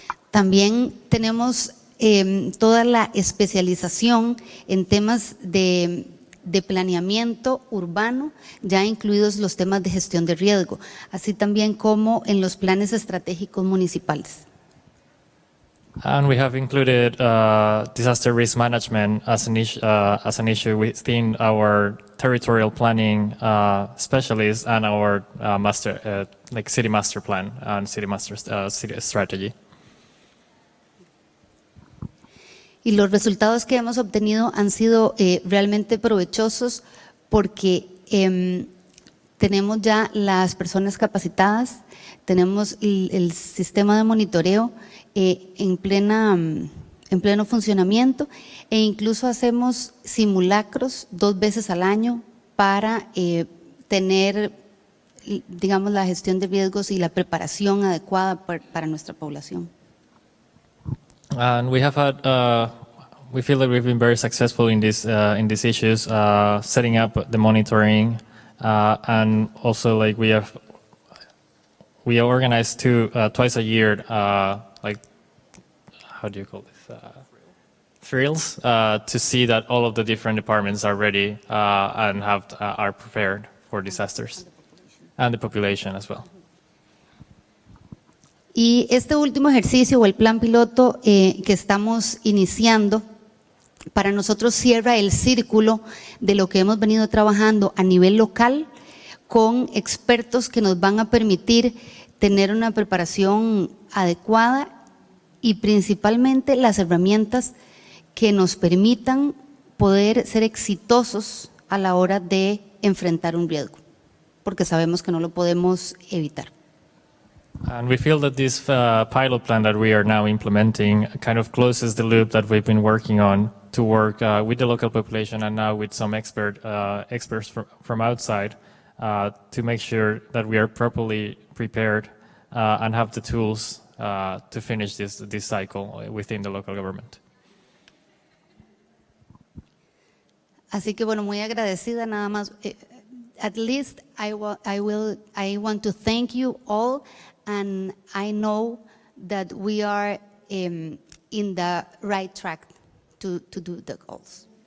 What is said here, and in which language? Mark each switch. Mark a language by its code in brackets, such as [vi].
[es] También tenemos toda la especialización en temas de planeamiento urbano, ya incluidos los temas de gestión de riesgo, así también como en los planes estratégicos municipales. [en] And we have included disaster risk management as an issue within our territorial planning specialists and our city master plan and city strategy. [es] Y los resultados que hemos obtenido han sido realmente provechosos porque tenemos ya las personas capacitadas, tenemos el sistema de monitoreo en pleno funcionamiento, e incluso hacemos simulacros 2 veces al año para tener, digamos, la gestión de riesgos y la preparación adecuada para nuestra población. [en] And we have had, we feel that we've been very successful in these issues, setting up the monitoring, and also like we organize twice a year, how do you call this? Drills to see that all of the different departments are ready and are prepared for disasters, and the population as well. [es] Y este último ejercicio o el plan piloto que estamos iniciando, para nosotros cierra el círculo de lo que hemos venido trabajando a nivel local con expertos que nos van a permitir tener una preparación adecuada y principalmente las herramientas que nos permitan poder ser exitosos a la hora de enfrentar un riesgo, porque sabemos que no lo podemos evitar. [en] And we feel that this pilot plan that we are now implementing kind of closes the loop that we've been working on to work with the local population and now with some experts from outside to make sure that we are properly prepared and have the tools to finish this cycle within the local government. [es] Así que bueno, muy agradecida nada más. [en] At least I want to thank you all, and I know that we are in the right track to do the goals.